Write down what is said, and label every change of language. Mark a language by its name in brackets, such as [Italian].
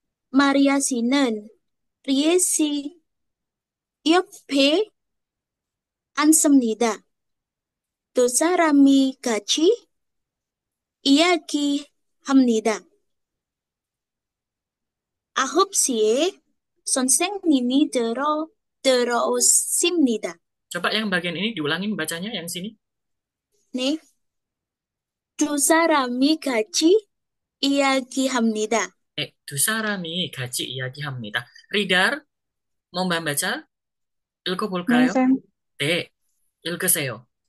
[Korean] 마리아 씨는 리에 씨 옆에 앉습니다. 두 사람이 같이 이야기합니다. 9시에 선생님이 들어오십니다. [Indonesian] Coba yang bagian ini diulangin bacanya yang sini. [Korean] 네, 두 사람이 같이 이야기합니다. 두 사람이 같이 이야기합니다. [Indonesian] Ridar, mau Mbak baca? [Korean] 네, 읽어볼까요? 쌤. 네, 읽으세요.